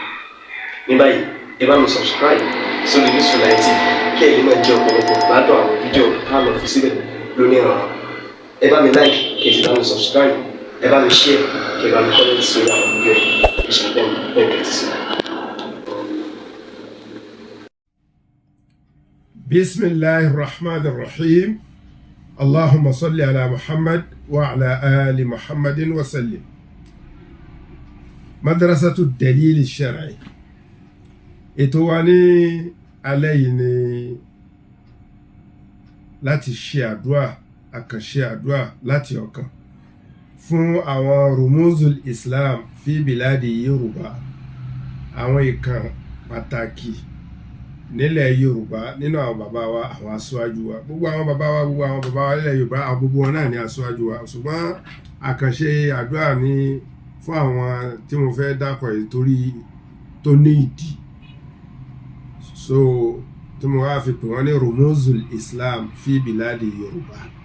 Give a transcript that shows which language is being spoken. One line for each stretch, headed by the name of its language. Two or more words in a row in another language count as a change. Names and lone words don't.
Yoruba: Ní báyìí, ẹ bá mi subscribe sórí Gúúsùláìtì kí ẹ lè máa jẹ ọ̀pọ̀lọpọ̀ gbádùn àwọn fídíò táwọn fi síbẹ̀ lónìí ọ̀rọ̀. Ẹ bá mi like kí ẹ sì bá mi subscribe, ẹ bá mi share kí ẹ bá mi comment sórí àwọn fídíò yìí. Ìṣẹ̀lẹ̀ bẹ́ẹ̀ bẹ́ẹ̀ ti sí.
Arabic: بسم الله الرحمن الرحيم اللهم صل على محمد وعلى آل محمد وسلم. مدرسة الدليل الشرعي.
Yoruba: ètò wa ní alẹ́ yìí ni láti ṣe àdúrà, àkànṣe àdúrà láti ọkàn fún àwọn
Arabic: رموز الإسلام في
Yoruba: biladi Yorùbá, àwọn ìkan pàtàkì nílẹ̀ Yorùbá nínú àwọn bàbá wa, àwọn aṣáájú wa, gbogbo àwọn bàbá wa nílẹ̀ Yorùbá, àwọn gbogbo wọn náà ní aṣáájú wa, ṣùgbọ́n àkànṣe àdúrà ní fún àwọn tí mo fẹ́ dákọ̀ yìí torí tó ní ìdí, so tí mo wá fi pè wọ́n ní
Arabic: رموز الإسلام في بلاد
Yoruba: Yorùbá.